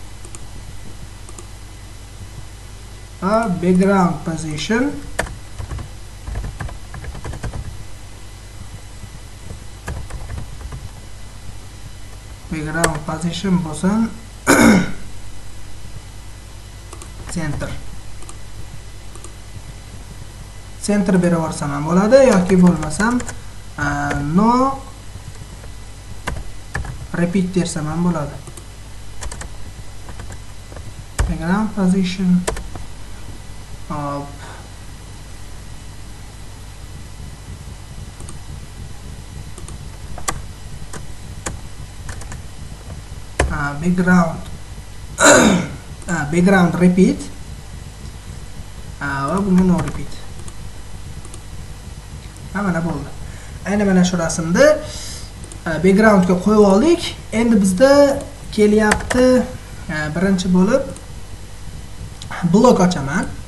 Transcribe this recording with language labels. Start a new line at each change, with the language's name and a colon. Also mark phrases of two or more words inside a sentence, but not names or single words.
Uzbek: Va
English: background position
Uzbek: bo'lsin center berib yuborsam ham bo'ladi yoki bo'lmasam
English: no repeat
Uzbek: dersam ham bo'ladi.
English: Background position of background repeat
Uzbek: va buni
English: no repeat.
Uzbek: Mana bo'ldi. Aynan mana shu rasmni backgroundga qo'yib oldik. Endi bizda kelyapti birinchi bo'lib blok ochaman.